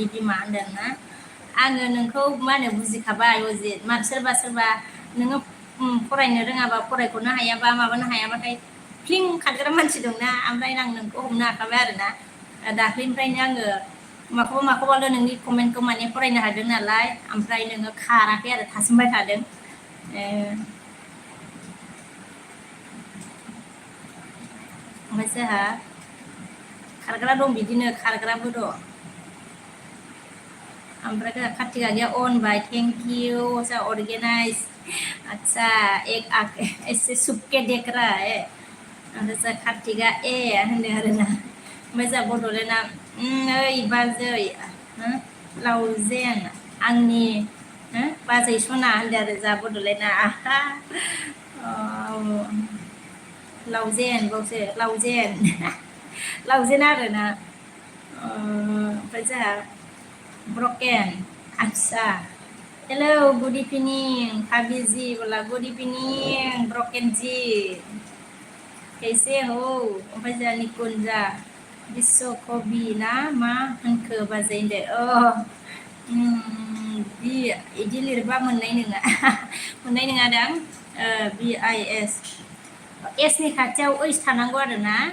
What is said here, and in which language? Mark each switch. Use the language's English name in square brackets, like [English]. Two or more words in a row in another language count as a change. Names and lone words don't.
[Bodo] बिमा होनदोंना आङो नोंखौ मा होनो बुजिखाबाय अजित सोरबा नोङो फरायनो रोङाबा फरायख'नो हायाबा माबानो हायाबाथाय फ्लिं खारग्रा मानसि दंना ओमफ्राय आं नोंखौ हमनो हाखाबाय आरोना दाख्लैनिफ्रायनो आङो माखौबाल' नोंनि कमेन्टखौ माने फरायनो हादों नालाय ओमफ्राय नोङो खाराखै आरो थासोमबाय थादों ओमफ्राय जोंहा खारग्रा दं बिदिनो खारग्राबो दं ओमफ्राय जोंहा कार्तिक आगैया अनबाय [English] thank you [Bodo] जोंहा अर्गेनाइज [Hindi] अच्छा ऐसे सुबके देख रहा है [Bodo] ओमफ्राय जोंहा कार्तिकआ होनदों आरोना ओमफ्राय जोंहा बड'लेण्डआ ओइ बाजै लावजेन आंनि बाजै सना होनदों आरो जोंहा बड'लेण्डआ लावजेन बावसो लावजेन आरोना ओमफ्राय जोंहा ब्रकेन आच्छा [English] hello good evening [Hindi] भाभी जी बोला [English] good evening [Hindi] ब्रकेन जी कैसे हो [Bodo] ओमफ्राय जोंहा निकुन्जा बिश्वकबि ना मा होनखो बाजै होनदो बिदि लिरबा मोननाय नङा दां BIS एसनि खाथियाव ओइस थानांगौ आरोना